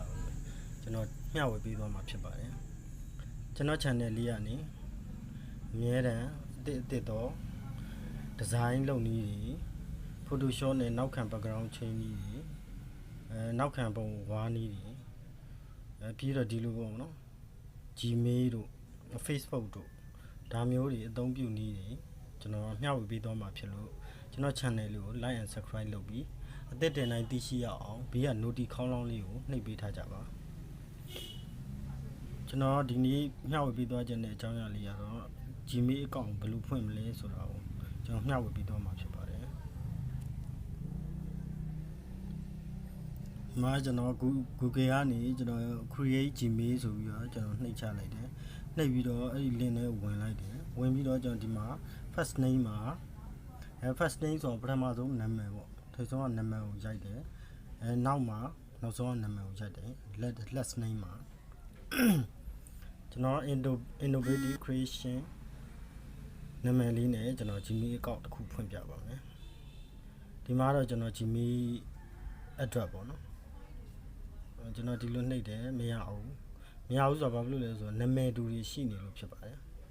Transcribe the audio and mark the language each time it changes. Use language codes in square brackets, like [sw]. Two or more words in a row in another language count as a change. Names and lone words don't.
[my] ကိုကျွန်တော်မျှဝေပေးသွားမှာဖြစ်ပါတယ်ကျွန်တော် channel လေးကနေအမြဲတမ်းအသစ်တော့ design လုပ်နည်းတွေ Photoshop နဲ့နောက်ခံ background change နည်းတွေနောက်ခံပုံဝါးနည်းတွေပြီးတော့ဒီလိုပေါ့နော် Gmail တို့ Facebook တို့ဒါမျိုးတွေအသုံးပြုနည်းတွေကျွန်တော်မျှဝေပေးသွားမှာဖြစ်လို့ကျွန်တော် channel လေးကို [en] like and subscribe [my] လုပ်ပြီးအသစ်တင်တိုင်းသိရှိရအောင်ဘေးက notification ခေါင်းလောင်းလေးကိုနှိပ်ပေးထားကြပါကျွန်တော်ဒီနေ့မျှဝေပေးသွားခြင်းတဲ့အကြောင်းအရာလေးကတော့ Gmail အကောင့်ဘယ်လိုဖွင့်မလဲဆိုတာကိုကျွန်တော်မျှဝေပေးသွားမှာဖြစ်ပါတယ် မှာကျွန်တော် Google ကနေကျွန်တော် create Gmail ဆိုပြီးတော့ကျွန်တော်နှိပ်ချလိုက်တယ်နှိပ်ပြီးတော့အဲ့ဒီ link နဲ့ဝင်လိုက်တယ် ဝင်ပြီးတော့ကျွန်တော်ဒီမှာ [en] first name [my] မှာ [en] first name [my] ဆိုတော့ပထမဆုံးနာမည်ပေါ့ထိပ်ဆုံးကနာမည်ကိုရိုက်တယ်နောက်မှာနောက်ဆုံးကနာမည်ကိုရိုက်တယ် [en] last name [my] မှာကျွန်တော် Innovative Creation နာမည်လေးနဲ့ကျွန်တော် Gmail အကောင့်တစ်ခုဖွင့်ပြပါမယ်ဒီမှာတော့ကျွန်တော် Gmail address ပေါ့နော်ကျွန်တော်ဒီလိုနှိပ်တယ်မရအောင်ဆိုတော့ဘာဖြစ်လို့လဲဆိုတော့နာမည်တူတွေရှိနေလို့ဖြစ်ပါတယ်